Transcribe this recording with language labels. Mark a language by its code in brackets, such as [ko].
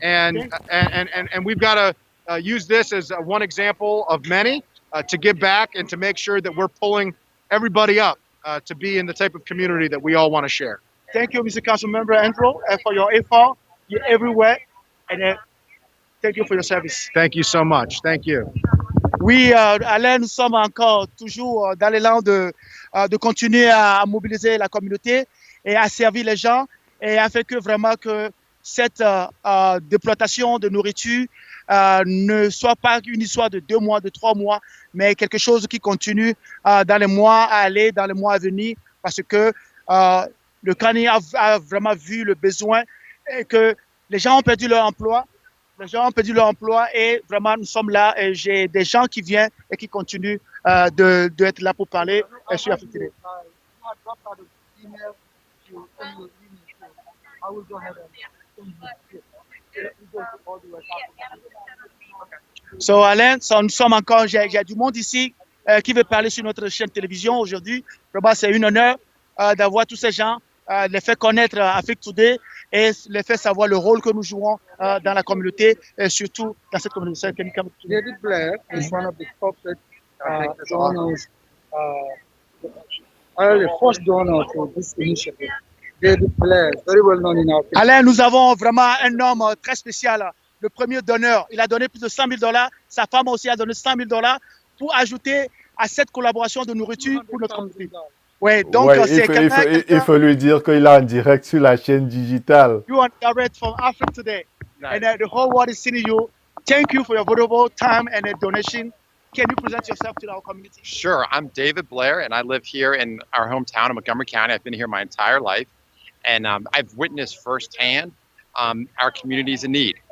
[en] And we've got to use this as one example of many to give back and to make sure that we're pulling everybody up to be in the type of community that we all want to share. Thank you, Mr. Councilmember Andrew, for your effort. You're everywhere. And thank you for your service. Thank you so much. Thank you. [fr] Oui, Alain, nous sommes encore toujours dans l'élan de continuer à mobiliser la communauté et à servir les gens et afin que vraiment que cette déploitation de nourriture ne soit pas une histoire de 2 mois, de 3 mois, mais quelque chose qui continue dans les mois à aller, dans les mois à venir, parce que le CANI a vraiment vu le besoin et que les gens ont perdu leur emploi. Les gens ont perdu leur emploi et vraiment nous sommes là et j'ai des gens qui viennent et qui continuent d'être là pour parler sur Afrique TV. So Alain, nous sommes encore, j'ai du monde ici qui veut parler sur notre chaîne de télévision aujourd'hui. Vraiment, c'est un honneur d'avoir tous ces gens, les faire connaître Afrique Today et les faire savoir le rôle que nous jouons dans la communauté et surtout dans cette communauté. [en] David Blair is one of the corporate donors, the first donor to this initiative. David Blair, very well known in our community. [fr] Alain, nous avons vraiment un homme très spécial, le premier donneur. Il a donné plus de $100 000. Sa femme aussi a donné $100 000 pour ajouter à cette collaboration de nourriture pour notre communauté. Ouais, donc c'est il faut lui dire qu'il est en direct sur la chaîne digitale. [en] You are direct from Afrique Today, and the whole world is seeing you Thank you for your valuable time and donation. Can you present yourself to our community? Sure. I'm David Blair, and I live here in our hometown of Montgomery County. I've been here my entire life, and I've witnessed firsthand our communities in need.